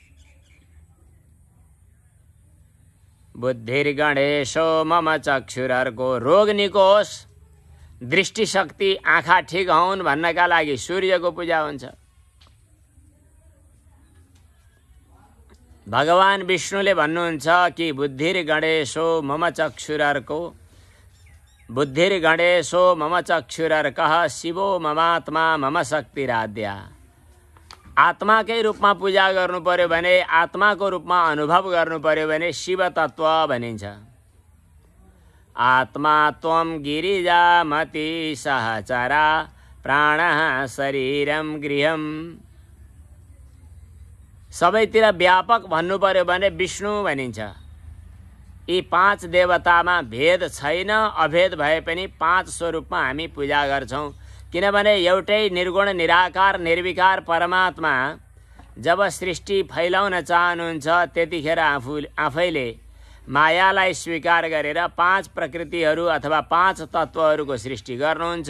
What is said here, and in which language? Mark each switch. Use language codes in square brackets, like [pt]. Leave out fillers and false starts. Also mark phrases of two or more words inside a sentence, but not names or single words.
[sa] बुद्धिर्गणेशो मम [ne] चक्षुरको रोग निको होस्, दृष्टि शक्ति, आँखा ठिक हुन् भन्नका लागि सूर्यको पूजा हुन्छ। भगवान विष्णुले भन्नुहुन्छ कि [sa] बुद्धिर गणेशो मम चक्षुरर्को, बुद्धिर गणेशो मम चक्षुरर्कः शिवो ममात्मा मम शक्तिराध्या। [ne] आत्माकै रूपमा पूजा गर्नु पर्यो भने, आत्माको रूपमा अनुभव गर्नु पर्यो भने शिव तत्व भनिन्छ। [sa] आत्मा त्वं गिरिजामति सहचरा प्राणः शरीरम गृहम्। [ne] सबैतिर व्यापक भन्नु पर्यो भने विष्णु भनिन्छ। यी 5 देवतामा भेद छैन, अभेद भए पनि 5 स्वरूपमा हामी पूजा गर्छौं। किनभने एउटै निर्गुण निराकार निर्विकार परमात्मा जब सृष्टि फैलाउन चाहनुहुन्छ त्यतिखेर आफैले मायालाई स्वीकार गरेर 5 प्रकृतिहरू अथवा 5 तत्त्वहरूको सृष्टि गर्नुहुन्छ।